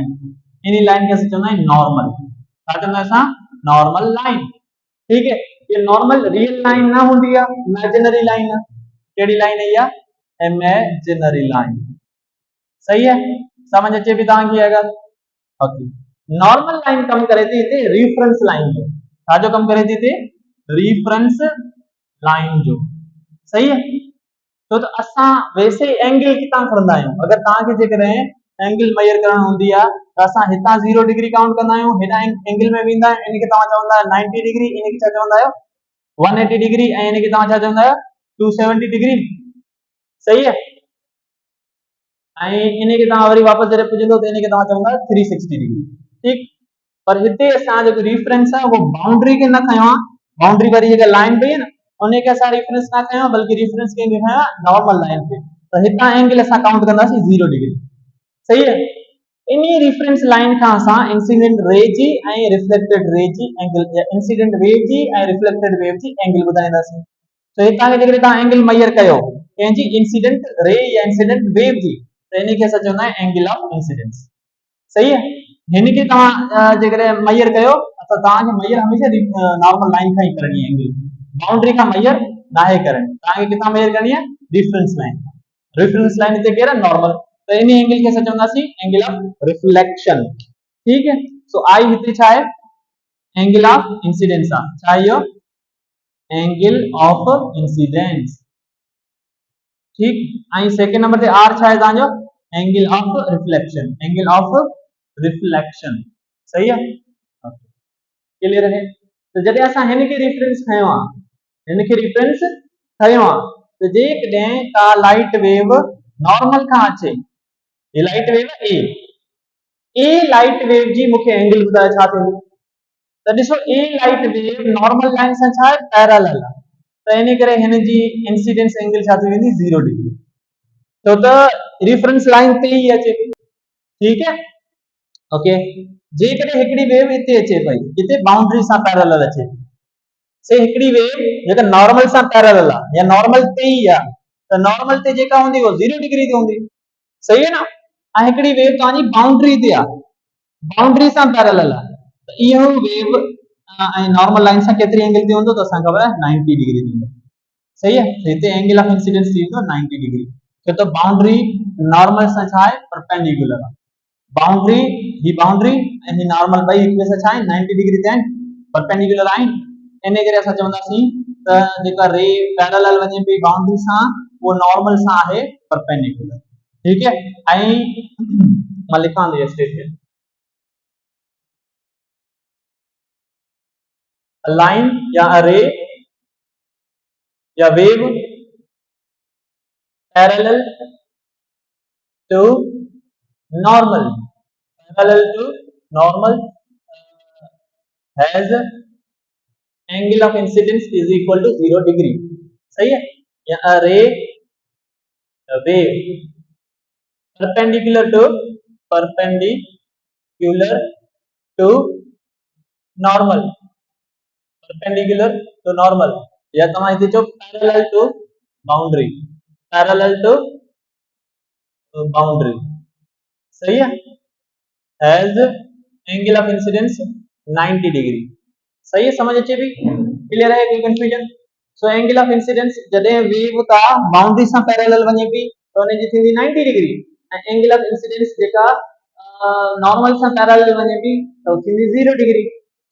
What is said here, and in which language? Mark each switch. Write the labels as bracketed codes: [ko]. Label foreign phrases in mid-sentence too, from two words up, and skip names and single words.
[sd] इन लाइन खे असां चवंदा आहियूं नॉर्मल। छा चवंदा आहियूं असां? [en] normal line. [sd] ठीक है, ये [en] normal real line [sd] ना होंदी है, [en] imaginary line [sd] है। केड़ी लाइन है? या [en] imaginary line. [sd] सही है, समझ अचे भी तव्हांखे अगरि? ओके, [en] normal line [sd] कम करे थी हिते [en] reference line [sd] जो। छा जो कम करे थी हिते? [en] reference line जो। [sd] सही है, तो असां वैसे एंगल किथां खणंदा आहियूं? अगरि तव्हांखे जेकॾहिं [en] angle measure [sd] करणु हूंदी आहे त असां हितां 0 [en] degree count [sd] कंदा आहियूं, हिन एंगल में वेंदा आहियूं, इनखे तव्हां चवंदा आहियो 90 डिग्री, इनखे छा चवंदा आहियो? 180 डिग्री, ऐं इनखे तव्हां छा चवंदा आहियो? 270 डिग्री। सही है, ऐं इनखे तव्हां वरी वापसि जॾहिं पुॼंदो त इनखे तव्हां चवंदा आहियो 360 डिग्री। ठीक, पर हिते असां जेको रेफरेंस आहे उहो बाउंड्री खे न खयो आहे। बाउंड्री वारी जेका लाइन पई आहे न उनखे असां रेफरेंस न खयो, बल्कि रेफरेंस खे खयो आहे [en] normal line [sd] ते। त हितां एंगल असां काउंट कंदासीं 0 डिग्री। सही है, इन्हीं रेफरेंस लाइन खां असां [en] incident ray [sd] जी ऐं [en] reflected ray [sd] जी एंगल या [en] incident wave [sd] जी ऐं [en] reflected wave [sd] जी एंगल ॿुधाईंदासीं। तो हितां खे जेकॾहिं तव्हां [en] angle measure [sd] कयो कंहिंजी [en] incident ray [sd] या [en] incident wave [sd] जी त इनखे असां चवंदा आहियूं [en] angle of incidence. [sd] सही है, हिनखे तव्हां जेकॾहिं मेजर कयो त तव्हांखे मेजर हमेशह [en] normal line [sd] खां ई करणी आहे। [en] angle boundary [sd] खां मेजर नाहे करणी, तव्हांखे किथां मेजर करणी आहे? [en] reference line. [sd] रेफरेंस लाइन हिते केरु आहे? नॉर्मल। तो इन एंगल खे असां चवंदासीं [en] angle of reflection. [sd] ठीक है, सो आई हिते छा आहे? [en] angle of incidence [sd] आहे। छा आहे इहो? [en] angle of incidence. [sd] ठीक, ऐं सेकंड नंबर ते आर छा आहे तव्हांजो? [en] angle of reflection. angle of reflection. [sd] सही है, क्लियर है? तो जॾहिं असां हिनखे रेफरेंस खयो आहे, हिनखे रेफरेंस खयो आहे, त जेकॾहिं का [en] light wave [sd] नॉर्मल खां अचे, ये [en] light wave [sd] ए [en] light wave [sd] जी मूंखे एंगल ॿुधाए छा थींदी? त ॾिसो ए [en] light wave normal line [sd] सां छा आहे? पैरेलल आहे। त इन करे हिन जी [en] incidence angle [sd] छा थी वेंदी? 0 डिग्री। छो त रेफरेंस लाइन ते ही अचे थी। ठीक है, ओके। जेकॾहिं हिकिड़ी वेव हिते अचे पई, हिते बाउंड्री सां पैरेलल अचे थी, से हिकिड़ी वेव जेका नॉर्मल सां पैरेलल आहे या नॉर्मल ते ही आहे, त नॉर्मल ते जेका हूंदी वो 0 डिग्री ते हूंदी। सही है ना? ऐं हिकिड़ी वेव तव्हांजी बाउंड्री ते आहे, बाउंड्री सां पैरेलल आहे, त इहो वेव ऐं [en] normal line [sd] सां केतिरी एंगल ते हूंदो? त असांखे ख़बर आहे 90 डिग्री ते हूंदो। सही है, हिते [en] angle of incidence [sd] थी वेंदो 90 डिग्री। छो त [en] boundary normal [sd] सां छा आहे? परपेंडिकुलर आहे। बाउंड्री, ही बाउंड्री ऐं ही नॉर्मल ॿई हिक ॿिए सां छा आहे? 90 डिग्री ते आहिनि, परपेंडिकुलर आहिनि। इन करे असां चवंदासीं त जेका [en] ray parallel [sd] वञे पई बाउंड्री सां वो नॉर्मल सां आहे परपेंडिकुलर। ठीक है, ऐं मां लिखां थो स्टेटमेंट। [en] line या ray या wave parallel to normal, parallel to normal has angle of incidence is equal to 0 degree। [sd] सही है, [en] या ray wave perpendicular to normal, perpendicular to normal, [sd] या तव्हां हिते चओ [en] parallel to boundary, parallel to boundary। [sd] सही है, [en] has angle of incidence 90 degree. [sd] सही है, समझ अचे भी? क्लियर है? कोई कंफ्यूजन? सो [en] angle of incidence [sd] जॾहिं वेव का बाउंड्री सां पैरेलल वञे पई त उन जी थींदी 90 डिग्री, ऐं [en] angle of incidence [sd] जेका नॉर्मल सां पैरेलल वञे पई त थींदी 0 डिग्री।